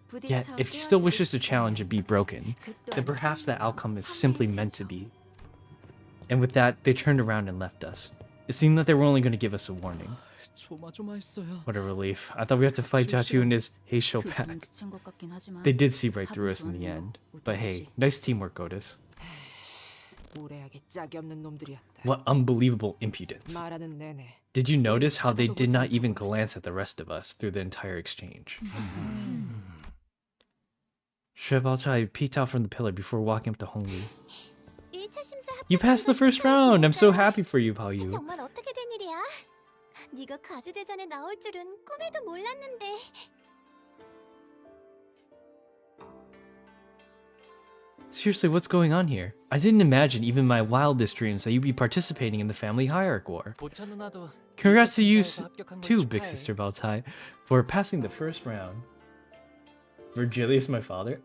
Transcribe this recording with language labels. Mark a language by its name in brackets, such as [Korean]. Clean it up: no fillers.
[English] Yet, if he still wishes to challenge and be broken, then perhaps that outcome is simply meant to be. And with that, they turned around and left us. It seemed that they were only going to give us a warning. [Korean] 조마조마했어요. [English] What a relief. I thought we had to fight Jachu and his Heisho pack. [Korean] 눈치챈 것 같긴 하지만 [English] They did see right through us in the [Korean] 좋았네요, [English] end. But [Korean] 오티스 [English] hey, [Korean] 씨. [English] nice teamwork, Otis. [Korean] 무례하게 짝이 없는 놈들이었다. [English] What unbelievable impudence. [Korean] 말하는 내내 [English] Did you notice how they did not even glance at the rest of us through the entire exchange? Shrebalchai peeked out from the pillar before walking up to Honglu. [Korean] 1차 심사 [English] You passed the first round! I'm so happy for you, Pao Yu. [Korean] 정말 어떻게 된 일이야? 네가 가주대전에 나올 줄은 꿈에도 몰랐는데. [English] Seriously, what's going on here? I didn't imagine even in my wildest dreams that you'd be participating in the family hierarch war. [Korean] 보차 누나도 [English] Congrats to you [Korean] 심사에서 합격한 걸 [English] too, big [Korean] 축하해. [English] sister Baltai, for passing the first round. Virgilius, my father?